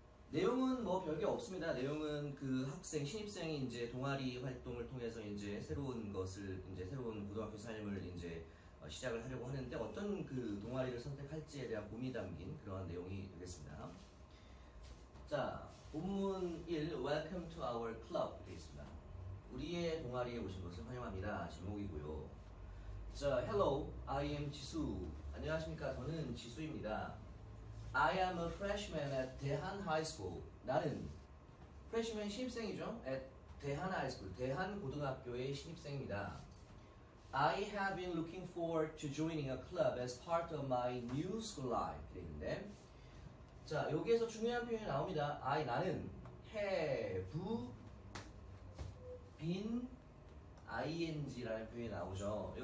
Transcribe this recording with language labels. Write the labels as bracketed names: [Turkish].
[Korean] 내용은 뭐 별게 없습니다. 내용은 그 학생, 신입생이 이제 동아리 활동을 통해서 이제 새로운 고등학교 삶을 이제 시작을 하려고 하는데 어떤 그 동아리를 선택할지에 대한 고민이 담긴 그러한 내용이 되겠습니다. 자, 본문 1 [English] Welcome to our club [Korean] 되어 있습니다. 우리의 동아리에 오신 것을 환영합니다. 제목이고요. [English] 자, Hello, I am 지수. [Korean] 안녕하십니까? 저는 지수입니다. [English] I am a freshman at 대한 High School. [Korean] 나는 freshman 신입생이죠. [English] at 대한 High School, [Korean] 대한 고등학교의 신입생입니다. [English] I have been looking forward to joining a club as part of my new school life. [Korean] 그랬는데, 자 여기에서 중요한 표현이 나옵니다. 나는 have been ing라는 표현이 나오죠.